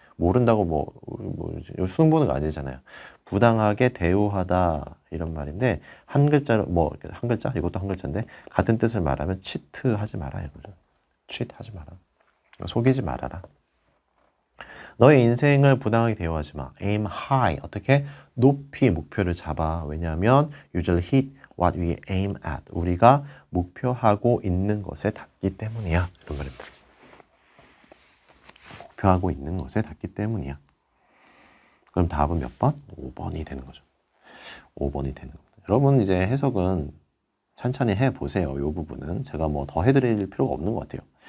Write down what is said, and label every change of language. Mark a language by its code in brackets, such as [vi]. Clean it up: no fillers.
[ko] 모른다고 뭐 수능 보는 거 아니잖아요. 부당하게 대우하다 이런 말인데 한 글자로 뭐 한 글자 이것도 한 글자인데 같은 뜻을 말하면 치트 하지 마라 이거죠. 치트 하지 마라. 속이지 말아라. 너의 인생을 부당하게 대우하지 마. [en] aim high. [ko] 어떻게? 높이 목표를 잡아. 왜냐하면 [en] usually hit what we aim at. [ko] 우리가 목표하고 있는 것에 닿기 때문이야. 이런 말입니다. 목표하고 있는 것에 닿기 때문이야. 그럼 답은 몇 번? 5번이 되는 거죠. 5번이 되는 겁니다. 여러분 이제 해석은 천천히 해보세요. 이 부분은 제가 뭐 더 해드릴 필요가 없는 것 같아요.